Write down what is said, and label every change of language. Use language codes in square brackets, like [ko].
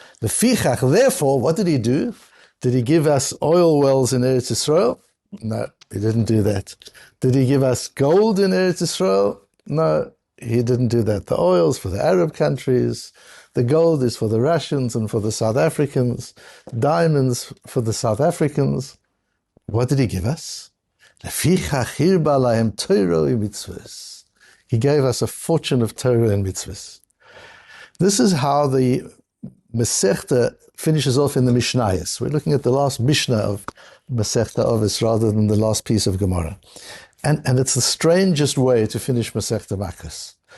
[he] Lפיכך, [en] therefore, what did he do? Did he give us oil wells in Eretz Israel? No, he didn't do that. Did he give us gold in Eretz Israel? No, he didn't do that. The oil's for the Arab countries, the gold is for the Russians and for the South Africans, diamonds for the South Africans. What did he give us? [he] לפיכך הרבה להם תורה ומצות. [en] He gave us a fortune of Torah and mitzvahs. This is how the Masechta finishes off in the Mishnayos. We're looking at the last Mishna of Masechta Avos rather than the last piece of Gemara. And it's the strangest way to finish Masechta Makkos.